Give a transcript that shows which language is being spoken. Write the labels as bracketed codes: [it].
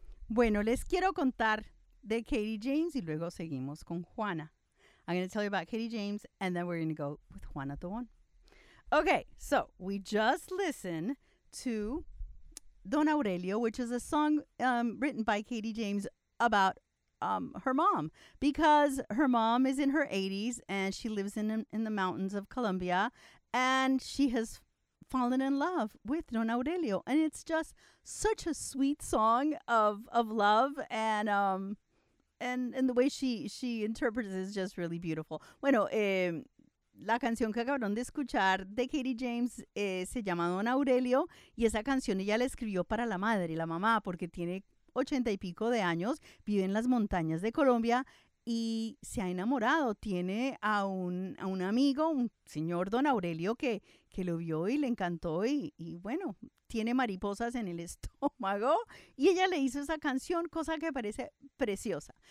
[es] Bueno, les quiero contar de Katie James y luego seguimos con Juana. [en] I'm going to tell you about Katie James and then we're going to go with Juana Tobón. Okay, so we just listened to Don Aurelio, which is a song written by Katie James about her mom, because her mom is in her 80s and she lives in the mountains of Colombia, and she has fallen in love with Don Aurelio, and it's just such a sweet song of love, and the way she interprets it is just really beautiful. [es] Bueno, la canción que acabaron de escuchar de Katie James se llama Don Aurelio, y esa canción ella la escribió para la madre, la mamá, porque tiene 80 y pico de años, vive en las montañas de Colombia y se ha enamorado. Tiene a un amigo, un señor Don Aurelio, que lo vio y le encantó, y bueno, tiene mariposas en el estómago, y ella le hizo esa canción, cosa que parece preciosa.